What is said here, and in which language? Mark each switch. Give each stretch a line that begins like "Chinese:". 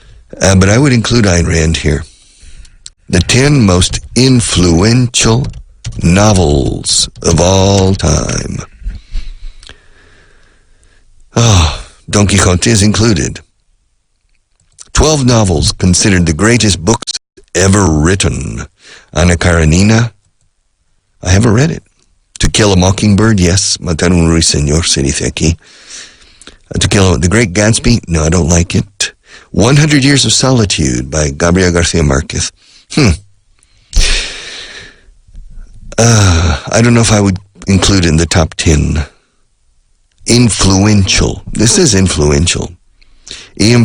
English: But I would include Ayn Rand here. The 10 most influential novels of all time. Don Quixote is included. 12 novels considered the greatest books ever written. Ana Karenina, I haven't read it. To Kill a Mockingbird, yes.
Spanish: Matar un ruiseñor, se dice aquí.
English: To Kill The Great Gatsby, no, I don't like it. 100 Years of Solitude by Gabriel Garcia Marquez. I don't know if I would include it in the top 10. Influential. This is influential. E.M.